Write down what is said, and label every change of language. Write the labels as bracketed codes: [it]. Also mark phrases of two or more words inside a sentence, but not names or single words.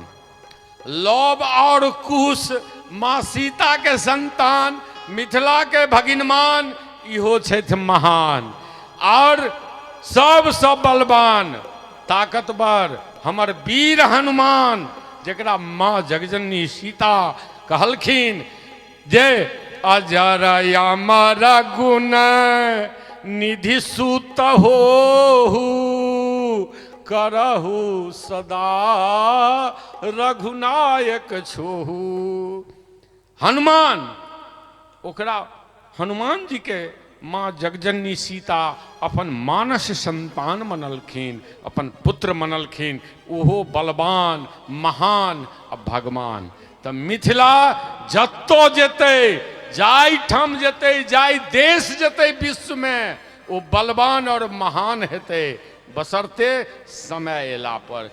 [mai] लौभ और कुश माँ सीता के संतान, मिथिला के भगिनमान, इहो छठ महान। और सब बलवान, ताकतवर, हमर वीर हनुमान जकरा माँ जगजननी सीता कहलखिन जे [awa] अजर अमर गुण निधि सुत हो करहु सदा रघुनायक छोहू। [mai] हनुमान ओकरा हनुमान जी के माँ जगजननी सीता अपन मानस संतान मनलखिन, अपन पुत्र मनलखिन, ओहो बलवान महान आ भगवान। तऽ मिथिला जत्तो जेतै, जाय ठाम जेतै, जाय देश जेतै विश्व में, ओ बलवान और महान हेतै, बसरते समय एला पर।